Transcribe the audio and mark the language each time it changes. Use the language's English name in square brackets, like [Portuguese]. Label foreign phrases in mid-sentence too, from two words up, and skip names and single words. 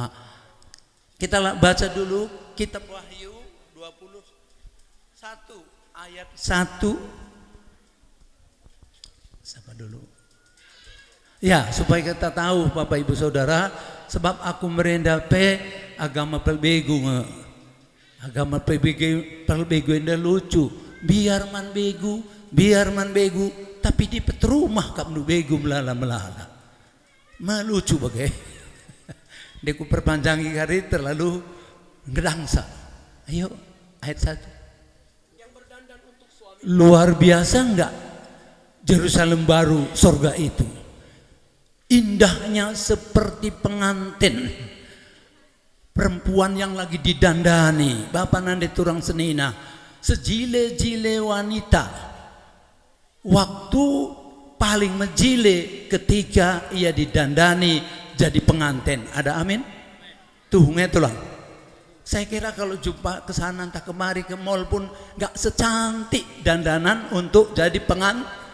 [Indonesian] Kita baca dulu kitab Wahyu 21 ayat 1. Siapa dulu? Ya, supaya kita tahu Bapak Ibu Saudara, sebab [Batak Karo] aku merendape agama pelbegu. [Indonesian] Agama pelbegu ini lucu. [Batak Karo] Biar man begu, tapi di petrumah kamu begu melala. Melucu bagai. Deku perpanjangi kali terlalu ngedangsa. [Indonesian] Ayo, ayat 1. Luar biasa enggak? Yerusalem baru, surga itu indahnya seperti pengantin perempuan yang lagi didandani. [Batak Karo] Bapak nande turang senina, sejile-jile wanita. [Indonesian] Waktu paling menjile ketika ia didandani jadi pengantin. Ada amin? Tuh ngetulah. Saya kira kalau jumpa ke sana entah kemari ke mall pun nggak secantik dandanan untuk jadi pengantin.